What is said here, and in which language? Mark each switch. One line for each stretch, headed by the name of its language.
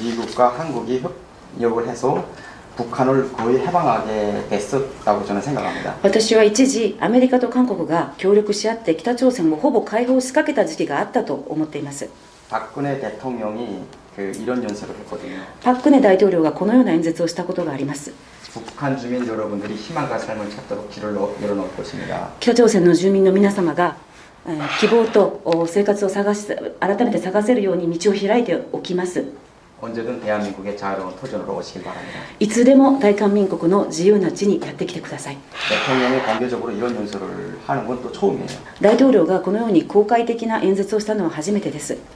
Korean: 미국과 한국이 협력을 해서 북한을 거의 해방하게 됐었다고 저는 생각합니다.
Japanese: 私は一時アメリカと韓国が協力し合って北朝鮮をほぼ解放しかけた時期があったと思っています。
Korean: 박근혜 대통령이 이런 연설을 했거든요.
Japanese: パク・クネ大統領がこのような演説をしたことがあります。
Korean: 북한 주민 여러분들이 희망과 삶을 찾도록 길을 열어놓을 것입니다.
Japanese: 北朝鮮の住民の皆様が希望と生活を改めて探せるように道を開いておきます。
Korean: 언제든 대한민국의 자유로운 터전으로 오시길 바랍니다.
Japanese: いつでも大韓民国の自由な地にやってきてください。
Korean: 대통령이 공개적으로 이런 연설을 하는 건 또 처음이에요.
Japanese: 大統領がこのように公開的な演説をしたのは初めてです。